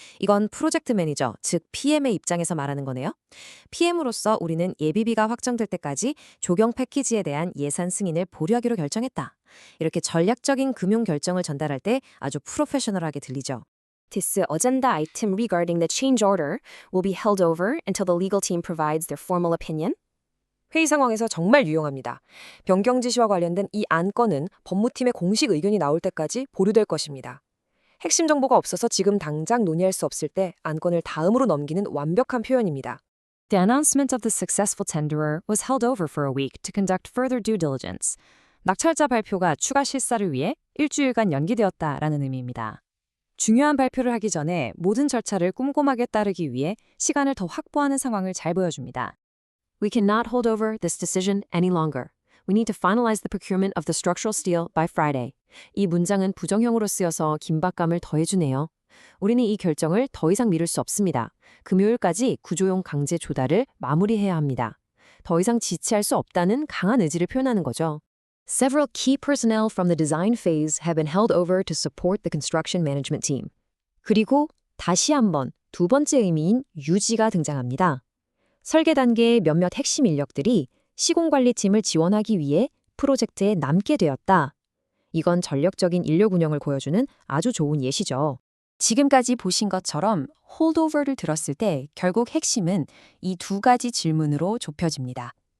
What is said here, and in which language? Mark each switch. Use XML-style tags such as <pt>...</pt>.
<ko>이건 프로젝트 매니저, 즉 PM의 입장에서 말하는 거네요. PM으로서 우리는 예비비가 확정될 때까지 조경 패키지에 대한 예산 승인을 보류하기로 결정했다. 이렇게 전략적인 금융 결정을 전달할 때 아주 프로페셔널하게 들리죠.</ko> <en>This agenda item regarding the change order will be held over until the legal team provides their formal opinion.</en> <ko>회의 상황에서 정말 유용합니다. 변경 지시와 관련된 이 안건은 법무팀의 공식 의견이 나올 때까지 보류될 것입니다. 핵심 정보가 없어서 지금 당장 논의할 수 없을 때 안건을 다음으로 넘기는 완벽한 표현입니다.</ko> <en>The announcement of the successful tenderer was held over for a week to conduct further due diligence.</en> <ko>낙찰자 발표가 추가 실사를 위해 일주일간 연기되었다라는 의미입니다. 중요한 발표를 하기 전에 모든 절차를 꼼꼼하게 따르기 위해 시간을 더 확보하는 상황을 잘 보여줍니다.</ko> <en>We cannot hold over this decision any longer. We need to finalize the procurement of the structural steel by Friday.</en> <ko>이 문장은 부정형으로 쓰여서 긴박감을 더해주네요. 우리는 이 결정을 더 이상 미룰 수 없습니다. 금요일까지 구조용 강제 조달을 마무리해야 합니다. 더 이상 지체할 수 없다는 강한 의지를 표현하는 거죠.</ko> <en>Several key personnel from the design phase have been held over to support the construction management team.</en> <ko>그리고 다시 한번 두 번째 의미인 유지가 등장합니다. 설계 단계의 몇몇 핵심 인력들이 시공관리팀을 지원하기 위해 프로젝트에 남게 되었다. 이건 전략적인 인력 운영을 보여주는 아주 좋은 예시죠. 지금까지 보신 것처럼 홀드오버를 들었을 때 결국 핵심은 이 두 가지 질문으로 좁혀집니다.</ko>